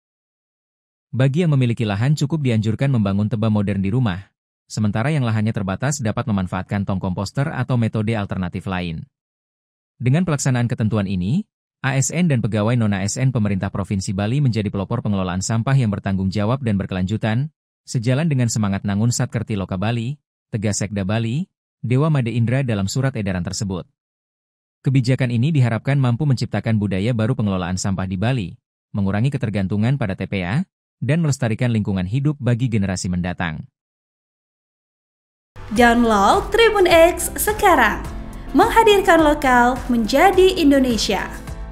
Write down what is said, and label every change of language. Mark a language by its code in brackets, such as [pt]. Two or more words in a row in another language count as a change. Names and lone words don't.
[id] Bagi yang memiliki lahan cukup dianjurkan membangun TPA modern di rumah, sementara yang lahannya terbatas dapat memanfaatkan tong komposter atau metode alternatif lain. Dengan pelaksanaan ketentuan ini, ASN dan pegawai non-ASN pemerintah Provinsi Bali menjadi pelopor pengelolaan sampah yang bertanggung jawab dan berkelanjutan, sejalan dengan semangat Nangun Satkerti Loka Bali, tegas Sekda Bali, Dewa Made Indra dalam surat edaran tersebut. Kebijakan ini diharapkan mampu menciptakan budaya baru pengelolaan sampah di Bali, mengurangi ketergantungan pada TPA, dan melestarikan lingkungan hidup bagi generasi mendatang. Download Tribun X sekarang. Menghadirkan lokal menjadi Indonesia.